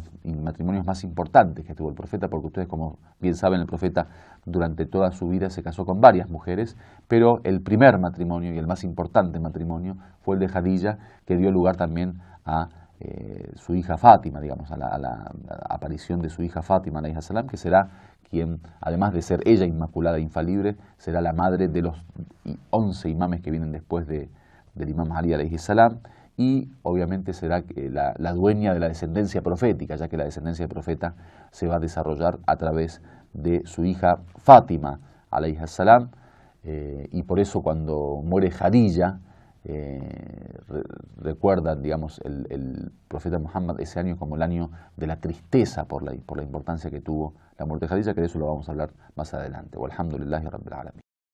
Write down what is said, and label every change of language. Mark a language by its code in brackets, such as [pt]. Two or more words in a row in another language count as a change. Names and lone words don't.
[es] matrimonios más importantes que tuvo el profeta, porque ustedes, como bien saben, el profeta durante toda su vida se casó con varias mujeres, pero el primer matrimonio y el más importante matrimonio fue el de Jadilla, que dio lugar también a su hija Fátima, digamos, a la aparición de su hija Fátima, [ar] عليه السلام, [es] que será quien, además de ser ella inmaculada e infalible, será la madre de los 11 imames que vienen después del imam Ali, [ar] عليه السلام, [es] y obviamente será la dueña de la descendencia profética, ya que la descendencia del profeta se va a desarrollar a través de su hija Fátima, [ar] عليه السلام, [es] y por eso cuando muere Jadilla, recuerdan, digamos, el profeta Muhammad ese año como el año de la tristeza por la importancia que tuvo la muerte de Jadilla, que de eso lo vamos a hablar más adelante. [ar] والحمد لله رب العالمين.